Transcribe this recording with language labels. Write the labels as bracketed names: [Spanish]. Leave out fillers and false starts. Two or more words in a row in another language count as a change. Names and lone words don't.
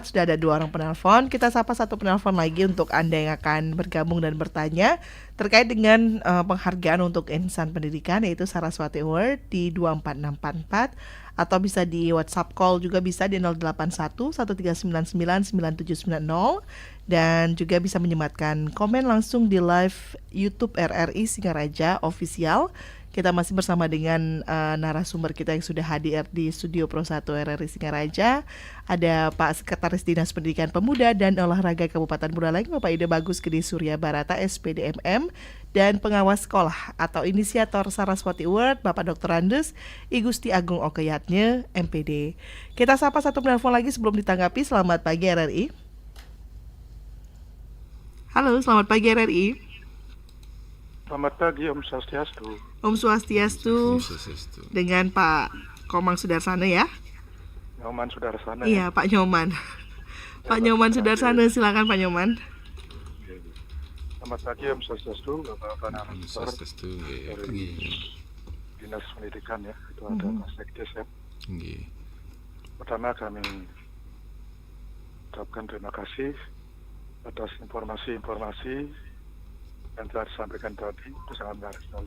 [Indonesian] Sudah ada 2 orang penelpon. Kita sapa satu penelpon lagi untuk Anda yang akan bergabung dan bertanya terkait dengan penghargaan untuk insan pendidikan, yaitu Saraswati Award di 24644, atau bisa di WhatsApp call juga bisa di 081 1399 9790, dan juga bisa menyematkan komen langsung di live YouTube RRI Singaraja Official. Kita masih bersama dengan narasumber kita yang sudah hadir di Studio Pro 1 RRI Singaraja. Ada Pak Sekretaris Dinas Pendidikan Pemuda dan Olahraga Kabupaten Buleleng, Bapak Ida Bagus Gede Surya Barata, SPDMM, dan pengawas sekolah atau inisiator Saraswati Award, Bapak Dr. Andes I Gusti Agung Okeyatnya, MPD. Kita sapa satu penelpon lagi sebelum ditanggapi. Selamat pagi RRI. Halo, selamat pagi RRI. Selamat pagi, [Balinese] Om Swastiastu. Om Swastiastu. [Indonesian] Dengan Pak Komang Sudarsana ya? Nyoman Sudarsana. Iya, Pak Nyoman. Pak Nyoman Sudarsana, silakan Pak Nyoman. Selamat pagi, [Balinese] Om Swastiastu, [Indonesian] Bapak Narasumber dari Dinas Pendidikan ya, itu ada Mas Sekdes ya. Pertama kami ucapkan terima kasih atas informasi-informasi yang telah disampaikan tadi, itu sangat menarik sekali.